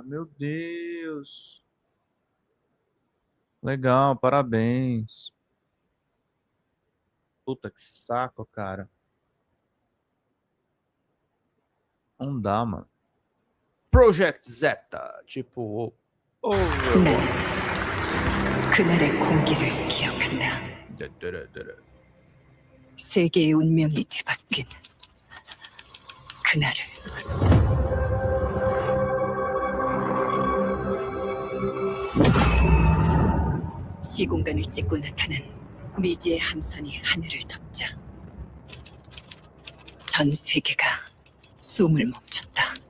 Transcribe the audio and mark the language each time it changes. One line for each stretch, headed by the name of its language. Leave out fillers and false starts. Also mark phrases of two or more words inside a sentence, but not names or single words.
Portuguese: Meu Deus. Legal, parabéns. Puta que saco, cara. Não dá, mano. Project Zeta. Tipo...
Korean: 그날의 공기를 기억한다. 세계의 운명이 뒤바뀐 그날을. 시공간을 찍고 나타난 미지의 함선이 하늘을 덮자 전 세계가 숨을 멈췄다.